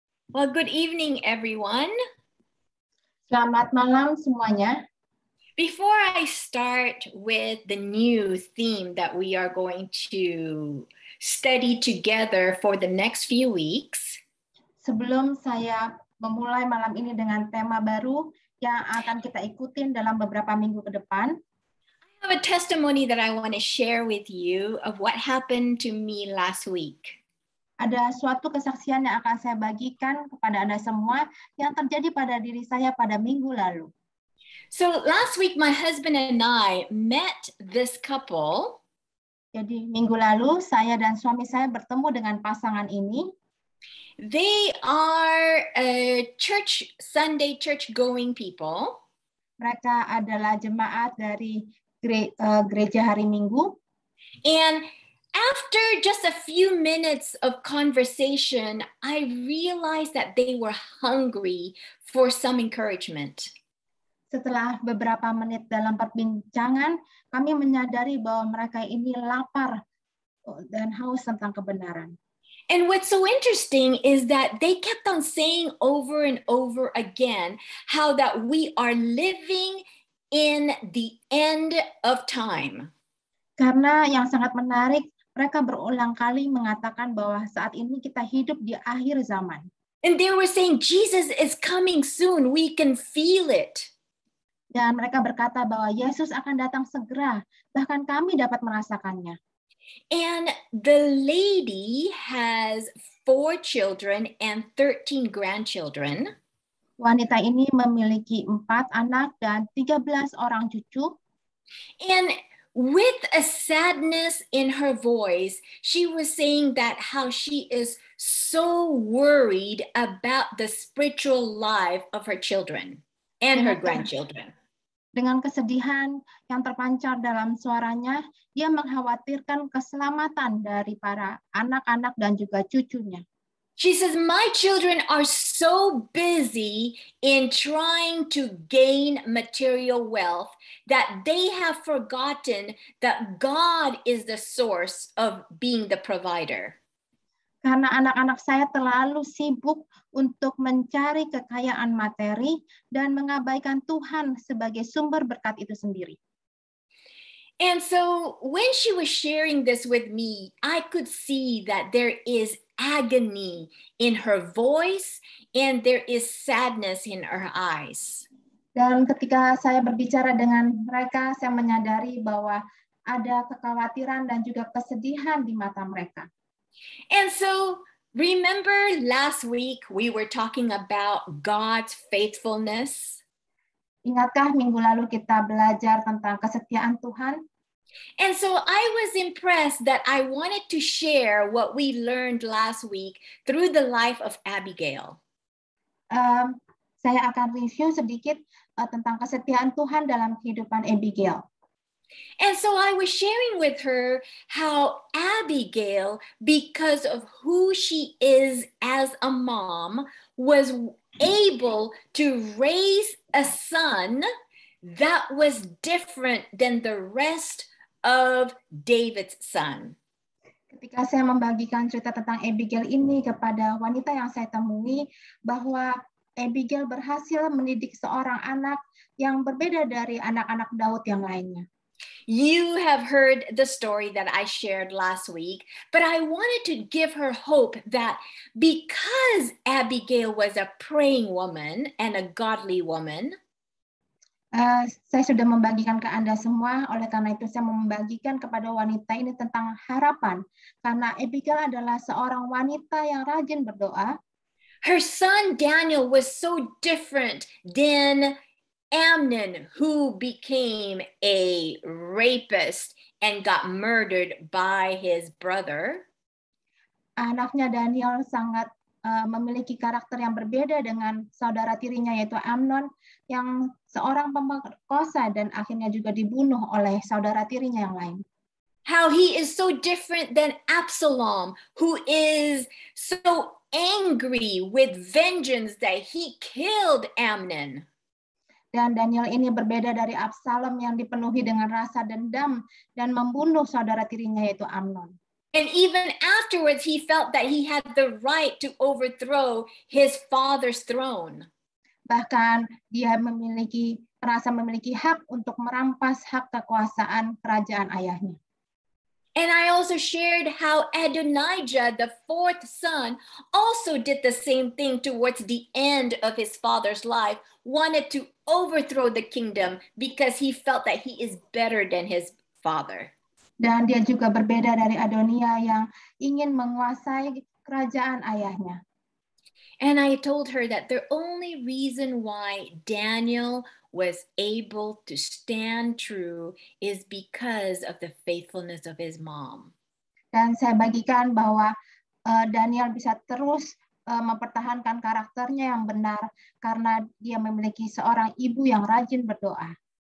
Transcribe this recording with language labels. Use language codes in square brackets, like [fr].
[en] Well, good evening, everyone. [id] Selamat malam semuanya. [en] Before I start with the new theme that we are going to study together for the next few weeks, [id] sebelum saya memulai malam ini dengan tema baru yang akan kita ikutin dalam beberapa minggu ke depan, [en] I have a testimony that I want to share with you of what happened to me last week. [id] Ada suatu kesaksian yang akan saya bagikan kepada Anda semua yang terjadi pada diri saya pada minggu lalu. [en] So last week, my husband and I met this couple. [id] Jadi minggu lalu saya dan suami saya bertemu dengan pasangan ini. [en] They are Sunday church-going people. [id] Mereka adalah jemaat dari gereja hari Minggu. [en] And after just a few minutes of conversation, I realized that they were hungry for some encouragement. [id] Setelah beberapa menit dalam perbincangan, kami menyadari bahwa mereka ini lapar dan haus tentang kebenaran. [en] And what's so interesting is that they kept on saying over and over again how that we are living in the end of time. [id] Karena yang sangat menarik, mereka berulang kali mengatakan bahwa saat ini kita hidup di akhir zaman. [en] And they were saying Jesus is coming soon. We can feel it. [id] Dan mereka berkata bahwa Yesus akan datang segera, bahkan kami dapat merasakannya. [en] And the lady has 4 children and 13 grandchildren. [id] Wanita ini memiliki 4 anak dan 13 orang cucu. [en] And with a sadness in her voice, she was saying that how she is so worried about the spiritual life of her children and her grandchildren. [id] Dengan kesedihan yang terpancar dalam suaranya, dia mengkhawatirkan keselamatan dari para anak-anak dan juga cucunya. [en] She says, my children are so busy in trying to gain material wealth that they have forgotten that God is the source of being the provider. [id] Karena anak-anak saya terlalu sibuk untuk mencari kekayaan materi dan mengabaikan Tuhan sebagai sumber berkat itu sendiri. [en] And so when she was sharing this with me, I could see that there is agony in her voice and there is sadness in her eyes. [id] Dan ketika saya berbicara dengan mereka, saya menyadari bahwa ada kekhawatiran dan juga kesedihan di mata mereka. [en] And so remember last week we were talking about God's faithfulness? [id] Ingatkah minggu lalu kita belajar tentang kesetiaan Tuhan? [en] And so I was impressed that I wanted to share what we learned last week through the life of Abigail. [id] Saya akan review sedikit tentang kesetiaan Tuhan dalam kehidupan Abigail. [en] And so I was sharing with her how Abigail, because of who she is as a mom, was able to raise a son that was different than the rest of David's son. [id] Ketika saya membagikan cerita tentang Abigail ini kepada wanita yang saya temui, bahwa Abigail berhasil mendidik seorang anak yang berbeda dari anak-anak Daud yang lainnya. [en] You have heard the story that I shared last week, but I wanted to give her hope that because Abigail was a praying woman and a godly woman, [id] saya sudah membagikan ke Anda semua, oleh karena itu saya membagikan kepada wanita ini tentang harapan. Karena Abigail adalah seorang wanita yang rajin berdoa. [en] Her son Daniel was so different than Amnon, who became a rapist and got murdered by his brother. [id] Anaknya Daniel sangat memiliki karakter yang berbeda dengan saudara tirinya, yaitu Amnon, yang seorang pemerkosa dan akhirnya juga dibunuh oleh saudara tirinya yang lain. [en] How he is so different than Absalom, who is so angry with vengeance that he killed Amnon. [id] Dan Daniel ini berbeda dari Absalom yang dipenuhi dengan rasa dendam dan membunuh saudara tirinya, yaitu Amnon. [en] And even afterwards, he felt that he had the right to overthrow his father's throne. [id] Bahkan dia merasa memiliki hak untuk merampas hak kekuasaan kerajaan ayahnya. [en] And I also shared how Adonijah, the 4th son, also did the same thing towards the end of his father's life, wanted to overthrow the kingdom because he felt that he is better than his father. [id] Dan dia juga berbeda dari Adonia yang ingin menguasai kerajaan ayahnya. [en] And I told her that the only reason why Daniel was able to stand true is because of the faithfulness of his mom. [id] Dan saya bagikan bahwa Daniel bisa terus mempertahankan karakternya yang benar karena dia memiliki seorang ibu yang rajin berdoa.